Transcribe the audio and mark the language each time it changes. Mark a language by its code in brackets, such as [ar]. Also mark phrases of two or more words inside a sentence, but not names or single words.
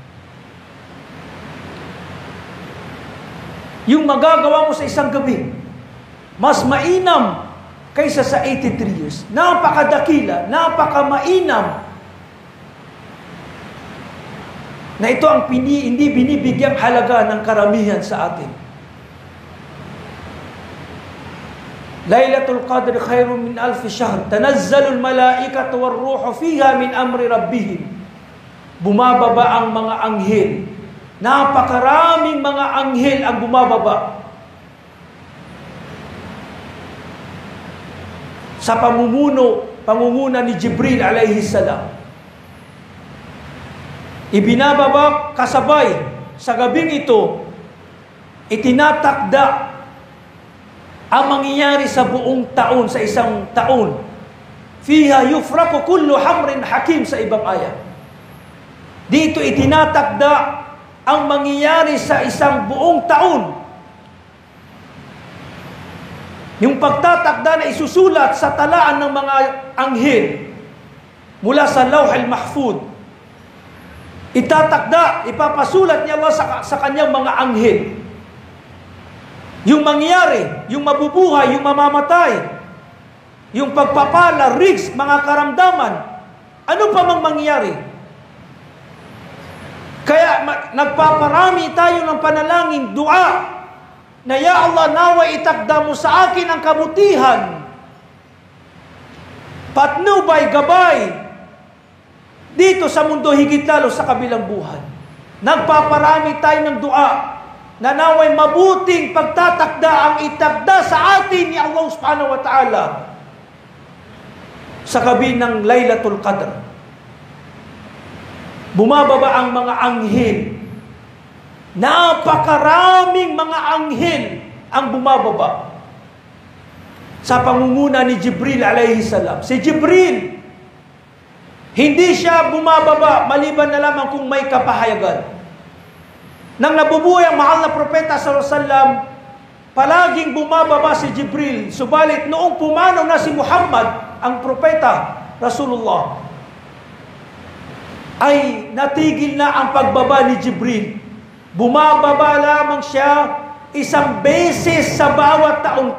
[tl] Yung magagawa mo sa isang gabi, mas mainam kaysa sa 83 years. Napakadakila, napakamainam. Na ito ang hindi binibigyang halaga ng karamihan sa atin. [ar] ليلة القدر خير من ألف شهر. تنزل الملائكة والروح فيها من أمر ربهم. [tl] Bumababa ang mga anghel. Napakaraming mga anghel ang bumababa sa pamumuna ni Jibril [ar] عليه السلام. [tl] Ibinababa kasabay sa gabing ito, itinatakda ang mangyayari sa buong taon, sa isang taon. [ar] فيها يفرق كل أمر حكيم [tl] sa ibang ayat. Dito itinatakda ang mangyayari sa isang buong taon. Yung pagtatakda na isusulat sa talaan ng mga anghel mula sa Lawh al-Mahfuz. Itatakda, ipapasulat niya Allah sa kanyang mga anghel. Yung mangyayari, yung mabubuhay, yung mamamatay, yung pagpapala, risks, mga karamdaman, ano pa mang mangyayari. Kaya nagpaparami tayo ng panalangin, dua, na [ar] يا الله, [tl] nawa itakda mo sa akin ang kabutihan, patnubay, gabay, dito sa mundo higit lalo sa kabilang buhay. Nagpaparami tayo ng dua, na naway mabuting pagtatakda ang itakda sa atin ni Allah [ar] سبحانه وتعالى. [tl] sa gabi ng Laylatul Qadr. Bumababa ang mga anghel. Napakaraming mga anghel ang bumababa sa pangunguna ni Jibril [ar] عليه السلام. [tl] Si Jibril, hindi siya bumababa maliban na lamang kung may kapahayagan. Nang nabubuhay ang mahal na propeta [ar] صلى الله عليه وسلم, [tl] palaging bumababa si Jibril. Subalit noong pumanaw na si Muhammad, ang propeta Rasulullah, ay natigil na ang pagbaba ni Jibril. Bumababa lamang siya isang beses sa bawat taon.